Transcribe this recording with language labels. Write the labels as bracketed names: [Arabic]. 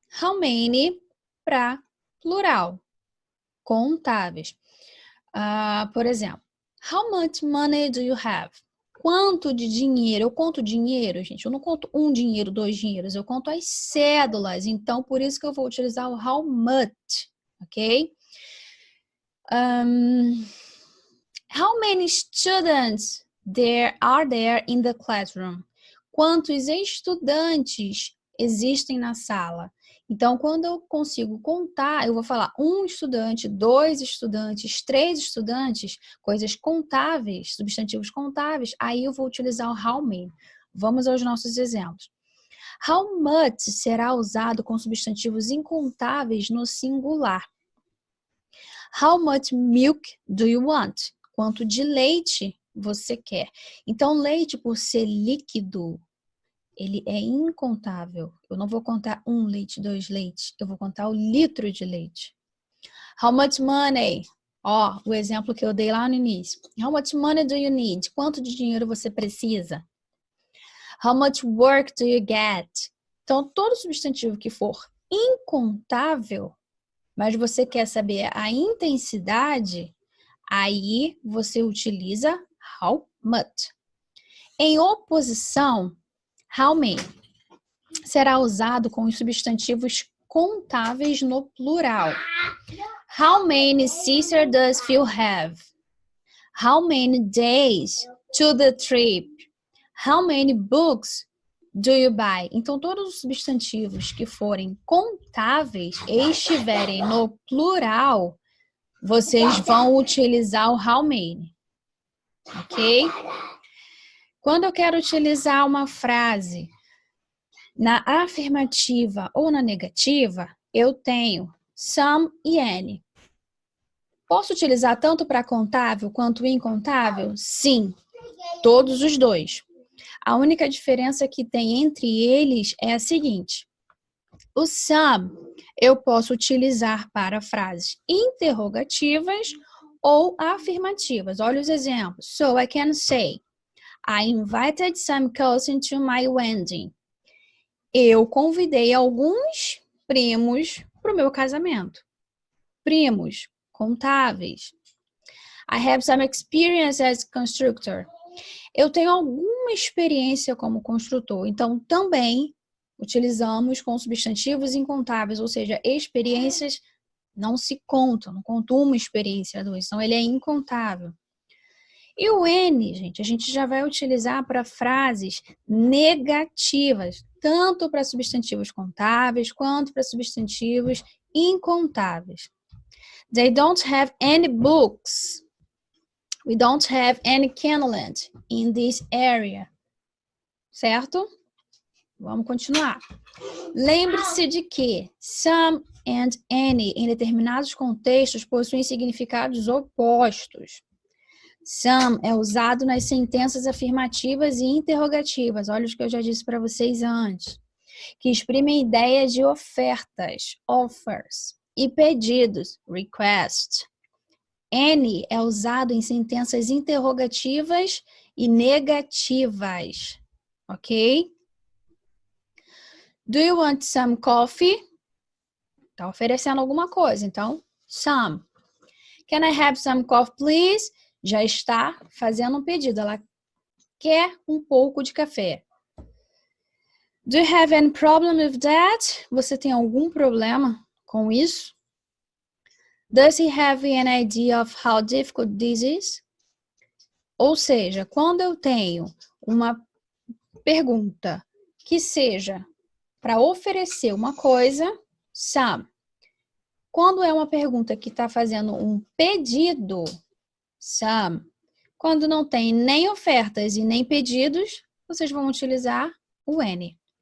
[English] How many [Portuguese] para plural, contáveis. Por exemplo, [English] how much money do you have? [Portuguese] Quanto de dinheiro? Eu conto dinheiro, gente. Eu não conto um dinheiro, dois dinheiros. Eu conto as cédulas. Então, por isso que eu vou utilizar o how much, ok? [English] How many students are there in the classroom? [Portuguese] Quantos estudantes existem na sala? Então, quando eu consigo contar, eu vou falar um estudante, dois estudantes, três estudantes, coisas contáveis, substantivos contáveis, aí eu vou utilizar o how many. Vamos aos nossos exemplos. How much será usado com substantivos incontáveis no singular. [English] How much milk do you want? [Portuguese] Quanto de leite você quer? Então, leite, por ser líquido, ele é incontável. Eu não vou contar 1 leite, 2 leites. Eu vou contar o litro de leite. [English] How much money? [Portuguese] Ó, o exemplo que eu dei lá no início. [English] How much money do you need? [Portuguese] Quanto de dinheiro você precisa? [English] How much work do you get? [Portuguese] Então, todo substantivo que for incontável, mas você quer saber a intensidade, aí você utiliza how much. Em oposição, how many será usado com os substantivos contáveis no plural. [English] How many sisters does Phil have? How many days to the trip? How many books do you buy? [Portuguese] Então, todos os substantivos que forem contáveis e estiverem no plural, vocês vão utilizar o how many, ok? Quando eu quero utilizar uma frase na afirmativa ou na negativa, eu tenho some e any. Posso utilizar tanto para contável quanto incontável? Sim, todos os dois. A única diferença que tem entre eles é a seguinte. O some eu posso utilizar para frases interrogativas ou afirmativas. Olha os exemplos. [English] So I can say, I invited some cousins to my wedding. [Portuguese] Eu convidei alguns primos para o meu casamento. Primos contáveis. [English] I have some experience as constructor. [Portuguese] Eu tenho alguma experiência como construtor, então também utilizamos com substantivos incontáveis, ou seja, experiências não se contam, não conto uma experiência, duas, então ele é incontável. E o N, gente, a gente já vai utilizar para frases negativas, tanto para substantivos contáveis quanto para substantivos incontáveis. [English] They don't have any books. We don't have any candlelit in this area. [Portuguese] Certo? Vamos continuar. Lembre-se de que some and any em determinados contextos possuem significados opostos. Some é usado nas sentenças afirmativas e interrogativas. Olha os que eu já disse para vocês antes. Que exprimem ideias de ofertas, offers, e pedidos, request. Any é usado em sentenças interrogativas e negativas, ok? [English] Do you want some coffee? [Portuguese] Tá oferecendo alguma coisa, então, [English] some. Can I have some coffee, please? [Portuguese] Já está fazendo um pedido, ela quer um pouco de café. [English] Do you have any problem with that? [Portuguese] Você tem algum problema com isso? [English] Does he have an idea of how difficult this is? [Portuguese] Ou seja, quando eu tenho uma pergunta que seja para oferecer uma coisa, some. Quando é uma pergunta que está fazendo um pedido, some. Quando não tem nem ofertas e nem pedidos, vocês vão utilizar o any.